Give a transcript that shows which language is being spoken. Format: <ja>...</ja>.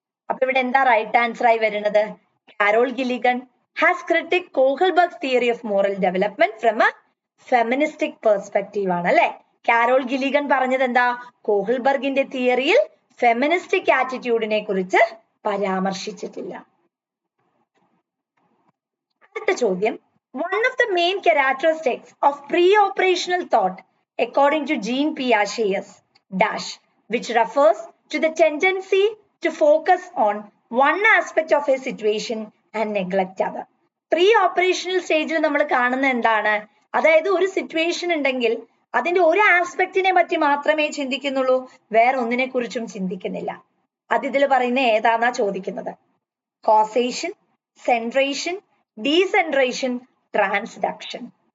<ml>അപ്പൊ ഇവിടെ എന്താ റൈറ്റ് ആൻസർ ആയി വരുന്നത്,</ml> <en>Carol Gilligan has critic Kohlberg's theory of moral development from a feministic perspective</en> <ml>ആണ് അല്ലെ. കാരോൾ ഗില്ലിഗൻ പറഞ്ഞത് എന്താ, കോഹൾബർഗിന്റെ തിയറിയിൽ ഫെമിനിസ്റ്റിക് ആറ്റിറ്റ്യൂഡിനെ കുറിച്ച് പരാമർശിച്ചിട്ടില്ല. അടുത്ത ചോദ്യം,</ml> <en>one of the main characteristics of pre-operational thought according to Jean Piaget is dash, which refers to the tendency to focus on one aspect of a situation and neglect other.</en> <ml>Pre-operational സ്റ്റേജിൽ നമ്മൾ കാണുന്ന എന്താണ്, അതായത് ഒരു situation ഉണ്ടെങ്കിൽ അതിന്റെ ഒരു ആസ്പെക്റ്റിനെ പറ്റി മാത്രമേ ചിന്തിക്കുന്നുള്ളൂ, വേറെ ഒന്നിനെ കുറിച്ചും ചിന്തിക്കുന്നില്ല. അത് ഇതിൽ പറയുന്ന ഏതാന്നാ ചോദിക്കുന്നത്, കോസേഷൻ, സെൻട്രേഷൻ, ഡീസെൻട്രേഷൻ, ട്രാൻസ്ഡക്ഷൻ.</ml>